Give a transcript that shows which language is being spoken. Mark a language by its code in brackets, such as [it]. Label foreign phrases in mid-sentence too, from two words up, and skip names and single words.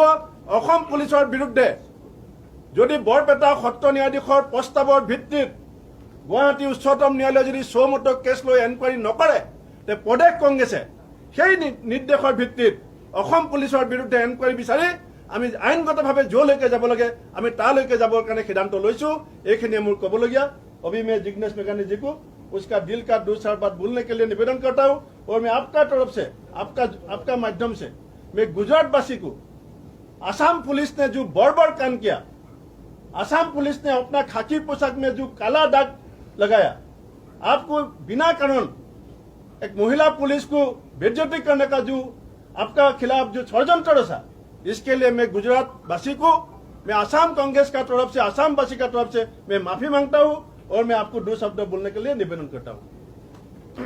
[as] অসম পুলিচৰ বিৰুদ্ধে যদি বৰপেটা সত্ৰ ন্যায়াধীশৰ প্ৰস্তাৱৰ ভিত্তিত গুৱাহাটী উচ্চতম ন্যায়ালয়ে যদি চৌমতো কেছ লৈ এনকুৱাৰী নকৰে, তে প্ৰদেশ কংগ্ৰেছে সেই নিৰ্দেশৰ ভিত্তিত অসম পুলিচৰ বিৰুদ্ধে এনকুৱাৰী বিচাৰি আমি আইনগতভাৱে য'লৈকে যাব লাগে আমি তালৈকে যাবৰ কাৰণে সিদ্ধান্ত লৈছোঁ। এইখিনিয়ে মোৰ ক'বলগীয়া। [hi] अभी मैं जिग्नेश मेघानी जी को उसका दिल का 2-4 बात बोलने के लिए निवेदन करता हूं, और मैं आपका तरफ से, आपका माध्यम से मैं गुजरातवासी को, आसाम पुलिस ने जो बर्बर काम किया, आसाम पुलिस ने अपना खाकी पोशाक में जो काला दाग लगाया, आपको बिना कारण एक महिला पुलिस को बेइज्जती करने का जो आपका खिलाफ जो षड्यंत्र रचा, इसके लिए मैं गुजरातवासी को, मैं आसाम कांग्रेस का तरफ से, आसाम वासी का तरफ से मैं माफी मांगता हूं, और मैं आपको 2 शब्द बोलने के लिए निवेदन करता हूं।